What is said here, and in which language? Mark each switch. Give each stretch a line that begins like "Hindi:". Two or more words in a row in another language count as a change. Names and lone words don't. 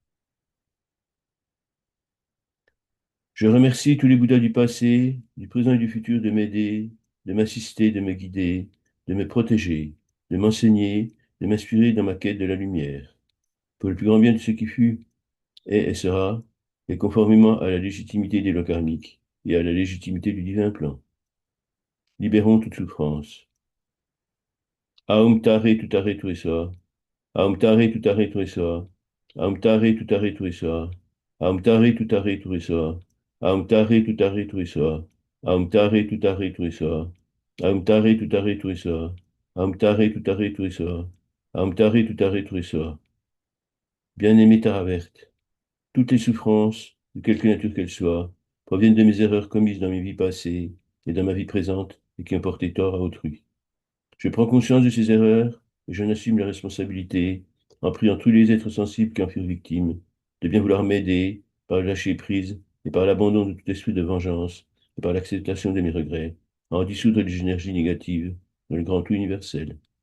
French: Je remercie tous les Bouddhas du passé, du présent et du futur de m'aider, de m'assister, de me guider, de me protéger, de m'enseigner, de m'inspirer dans ma quête de la lumière, pour le plus grand bien de ce qui fut, est et sera, et conformément à la légitimité des lois karmiques et à la légitimité du divin plan. Libérons toute souffrance.
Sanskrit: ॐ तारे तुतारे तुएसोआ. ॐ तारे तुतारे तुएसोआ। ॐ तारे तुतारे तुएसोआ. ॐ तारे तुतारे तुएसोआ। ॐ तारे तुतारे तुएसोआ. ॐ तारे तुतारे तुएसोआ। ॐ तारे तुतारे तुएसोआ. ॐ तारे तुतारे तुएसोआ। ॐ तारे तुतारे तुएसोआ.
French: Bien-aimé Taraverte, toutes les souffrances, de quelque nature qu'elles soient, proviennent de mes erreurs commises dans mes vies passées et dans ma vie présente et qui ont porté tort à autrui. Je prends conscience de ces erreurs et j'en assume la responsabilité en priant tous les êtres sensibles qui en furent victimes de bien vouloir m'aider par le lâcher prise et par l'abandon de tout esprit de vengeance et par l'acceptation de mes regrets, à en dissoudre les énergies négatives dans le grand tout universel.